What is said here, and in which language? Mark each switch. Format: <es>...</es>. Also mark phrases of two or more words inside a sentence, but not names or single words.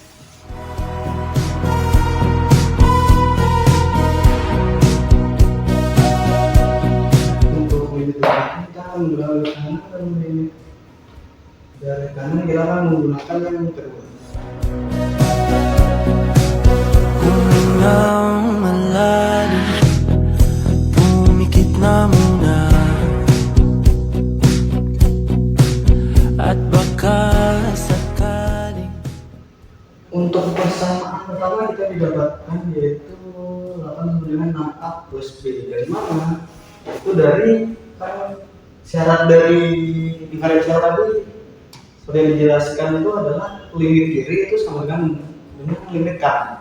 <id>Untuk limit kita menggunakan kanan, dan limit dari kanan kita akan menggunakan yang kedua.</id> <tl>Gunung malalim, pumikit na muna, at baka sakaling.</tl> <id>Untuk persamaan pertama kita didapatkan yaitu 8 dengan 6a plus b. Dari mana? Itu dari syarat dari diferensial tadi seperti yang dijelaskan itu adalah limit kiri itu sama dengan limit kanan.</id>